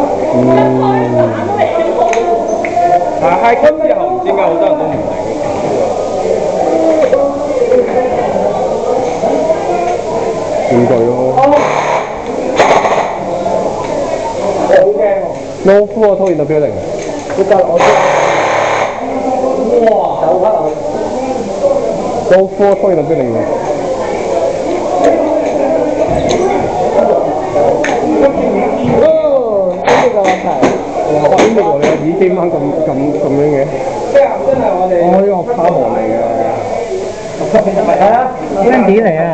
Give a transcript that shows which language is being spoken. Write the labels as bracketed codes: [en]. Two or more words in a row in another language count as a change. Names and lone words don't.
[yue] 但係 [en] high cut [yue] 之後唔知點解好多人都唔明。玩具咯。好驚喎！ [en] No full auto in the building。 [yue] 佢就我哇！手骨啊！ [en] No full auto in the building。 [yue] 哦，呢個問題。哇！邊度你個耳機掹咁樣嘅？真係我哋。哦，呢個卡模嚟嘅。係啊，釘子嚟啊！